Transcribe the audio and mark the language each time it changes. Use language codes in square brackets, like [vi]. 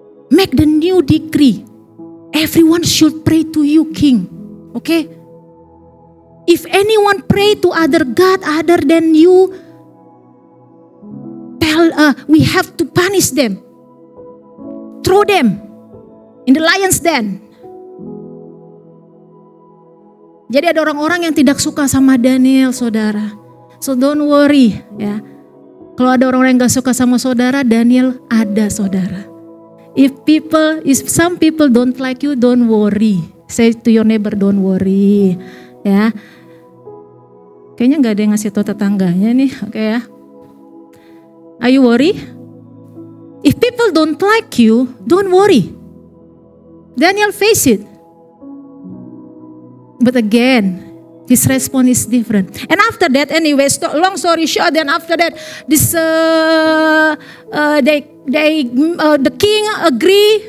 [en] Make the new decree. Everyone should pray to you, king. Okay? If anyone pray to other God other than you, we have to punish them. Throw them in the lion's den. [id] Jadi ada orang-orang yang tidak suka sama Daniel, saudara. [en] So don't worry, [id] Kalau ada orang-orang yang gak suka sama saudara, Daniel ada, saudara. [en] If some people don't like you, don't worry. Say to your neighbor, don't worry. [id] Ya. Kayaknya nggak ada yang ngasih tahu tetangganya nih. Oke ya. [en] Are you worry? If people don't like you, don't worry. Daniel face it. But again, his response is different. And after that, anyway, long story short, then after that, the king agree.